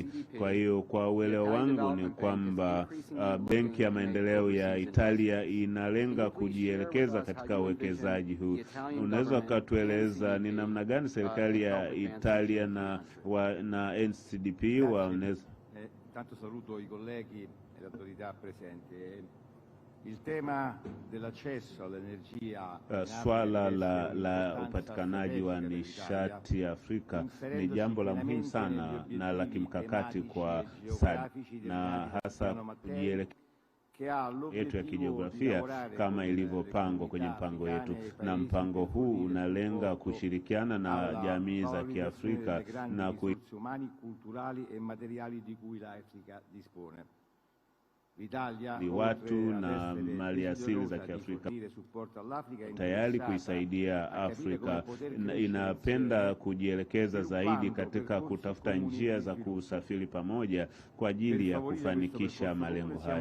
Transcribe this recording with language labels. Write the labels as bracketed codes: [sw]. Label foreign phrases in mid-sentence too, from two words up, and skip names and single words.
[sw] Kwa hiyo kwa uelewa wangu ni kwamba Benki ya Maendeleo ya Italia inalenga kujielekeza katika uwekezaji huu. Unaweza kutueleza ni namna gani serikali ya Italia na NCDP wanaweza? [it] Tanto saluto I colleghi e le autorità presenti. Il tema dell'accesso all'energia, [sw] swala la upatikanaji wa nishati Afrika ni jambo la muhimu sana na la kimkakati kwa SADC, na hasa kujielekeza yetu ya kijiografia kama ilivyopangwa kwenye mpango yetu, na mpango huu unalenga kushirikiana na jamii za Kiafrika na [it] umani, culturali e materiali di cui l'Africa dispone. [sw] Ni watu na maliasili za Kiafrika tayari kuisaidia Afrika. Inapenda kujielekeza zaidi katika kutafuta njia za kusafiri pamoja kwa ajili ya kufanikisha malengo haya.